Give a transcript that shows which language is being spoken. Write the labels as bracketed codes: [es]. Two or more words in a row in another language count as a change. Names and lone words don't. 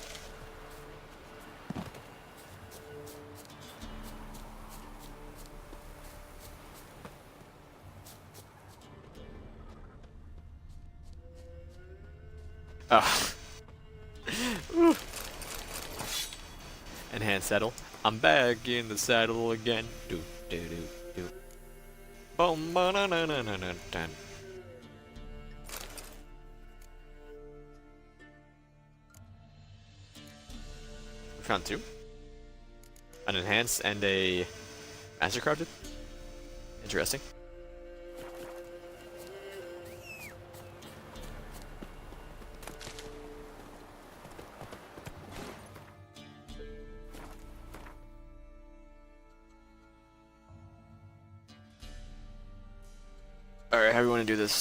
[en] Oh. Ooh. Enhanced saddle. I'm back in the saddle again. Do do do do. Boom, ba na na na na na. We found two. An enhanced and a mastercrafted. Interesting. Alright, how do we want to do this?